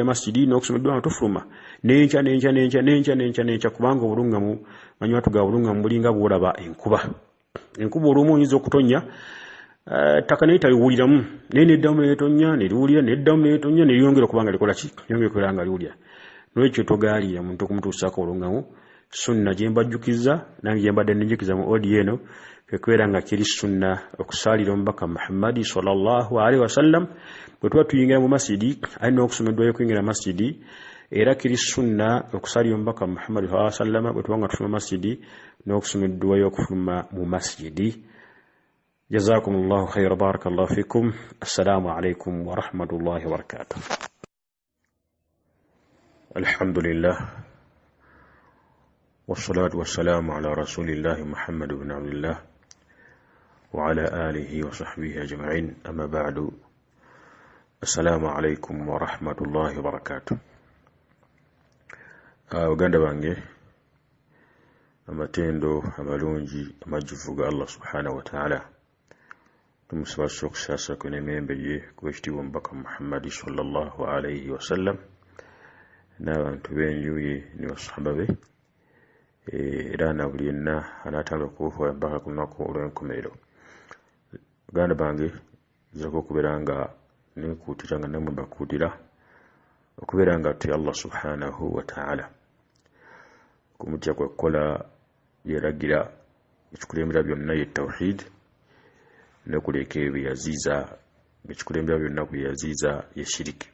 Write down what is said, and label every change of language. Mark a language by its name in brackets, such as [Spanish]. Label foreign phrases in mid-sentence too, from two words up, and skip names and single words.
[Ganda] masjidi n'okusoma edduwa nga tufuluma n'enkya kubanga obulungamu manywa tuga obulungamu bulinga bwolaba enkuba olumu oyinza okutonya ttaka naye taliwuliramu naye neddamu neetonya neriwulira neddamu neetonya neriyongera okubanga likola ki yongera okubeera nga liwulira n'ekyo togaalira muntu okumutuusaako olungamu sunna gye mbajjukiza nange gye mbadde nenjukiza mu odiyo eno kwekubeera nga kiri sunna okusaalira omubaka Muhammadi [Arabic] صلى الله عليه وسلم [Ganda] bwe tuba tuyingira mu masjidi alina okusoma edduwa y'okuyingira masjidi era kiri sunna okusaalira omubaka Muhammadi [Arabic] صلى الله عليه وسلم [Ganda] bwe tuba nga tufuluma masjidi n'okusoma edduwa y'okufuluma mu masjidi. [Arabic] جزاكم الله خيرا، بارك الله فيكم. السلام عليكم ورحمة الله وبركاته. الحمد لله والصلاة والسلام على رسول الله محمد بن عبد الله وعلى آله وصحبه أجمعين، أما بعد. السلام عليكم ورحمة الله وبركاته. [Ganda] Uganda bange amatendo amalungi amajjuvu ga Allah [Arabic] سبحانه وتعالى [Ganda] tumusaba okusasa kw'emirembe gye kw'ekitiibwa omubaka Muhammad [Arabic] صلى الله عليه وسلم [Ganda] n'abantu b'enju ye ne basahaba be era na buli yenna anaatambula okubufuula mpaka ku lunaku olw'enkomerero. Baganda bange nzirako okubeera nga nekuutira nga nammwe mbakuutira okubeera nga tutya Allah [Arabic] سبحانه وتعالى [Ganda] kumutya kwa kukola byeragira ekikulembera byonna ye tawhid n'okuleka ebyeyaziiza ekikulembera byonna byeyaziiza ye shiriki.